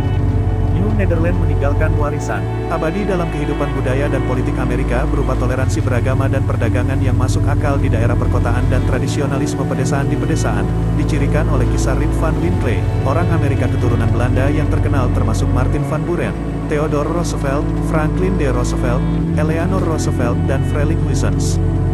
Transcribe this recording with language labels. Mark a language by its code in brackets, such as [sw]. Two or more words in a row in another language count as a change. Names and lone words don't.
[id] New Netherlands meninggalkan warisan abadi dalam kehidupan budaya dan politik Amerika berupa toleransi beragama dan perdagangan yang masuk akal di daerah perkotaan dan tradisionalisme pedesaan di pedesaan, dicirikan oleh kisah Rip van Winkle, orang Amerika keturunan Belanda yang terkenal termasuk Martin van Buren, Theodore Roosevelt, Franklin D. Roosevelt, Eleanor Roosevelt dan Frelick Wissens.